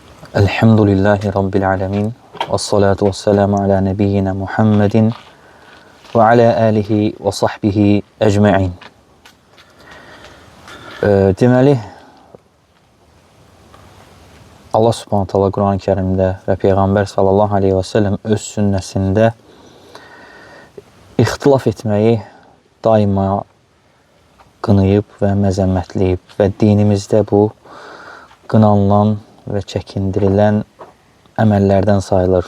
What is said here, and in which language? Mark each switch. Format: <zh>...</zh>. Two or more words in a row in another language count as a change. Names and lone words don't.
<ar>الحمد لله رب العالمين والصلاة والسلام على نبينا محمد وعلى آله وصحبه أجمعين.</ar> <az>Deməli, Allah subhanahu ta'ala Quran-ı Kerimdə və Peyğəmbər sallallahu aleyhi və səlləm öz sünnəsində ixtilaf etməyi daima qınayıb və məzəmmətləyib və dinimizdə bu qınanılan və çəkindirilən əməllərdən sayılır.</az>